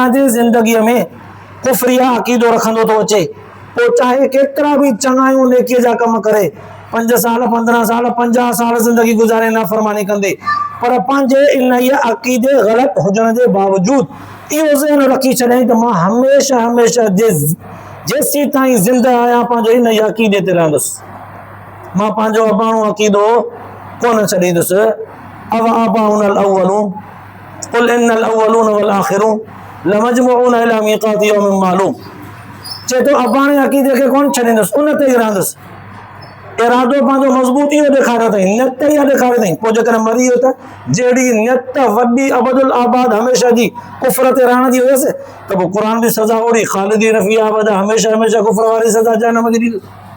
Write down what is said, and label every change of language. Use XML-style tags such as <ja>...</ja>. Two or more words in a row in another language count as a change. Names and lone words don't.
<sd>जी ज़िंदगीअ में कुफरिया अक़ीदो रखंदो थो अचे, पोइ चाहे केतिरा बि चङायूं नेकीअ जा कम करे, 5 साल 15 साल 50 साल ज़िंदगी गुज़ारे नाफ़रमानी कंदे, पर पंहिंजे इन अक़ीदे ग़लति हुजण जे बावजूद इहो ज़हन रखी छॾियईं त मां हमेशह हमेशह जेसीं ताईं ज़िंदा आहियां पंहिंजे इन अक़ीदे ते रहंदुसि, मां पंहिंजो अबाणो अक़ीदो कोन छॾींदुसि।</sd> <ar>أو آباؤنا الأولون قل إن الأولين والآخرين لمجموعون إلى ميقات يوم معلوم.</ar> <sd>चए थो अबाणे अक़ीदे खे कोन छॾींदुसि, उन ते ई रहंदुसि। इरादो पंहिंजो मज़बूत इहो ॾेखारियो अथई, नियत इहा ॾेखारियो अथई। पोइ जेकॾहिं मरी वियो त जहिड़ी नियत वॾी</sd> <ar>أبد الآباد</ar> <sd>हमेशह जी कुफ्र ते रहण जी हुयसि, त पोइ क़ुर बि सज़ा ओड़ी</sd> <ar>خالدين فيها أبدا,</ar> <sd>हमेशह हमेशह कुफ्र वारी सज़ा जहन्नम जी ॾींदुसि।</sd>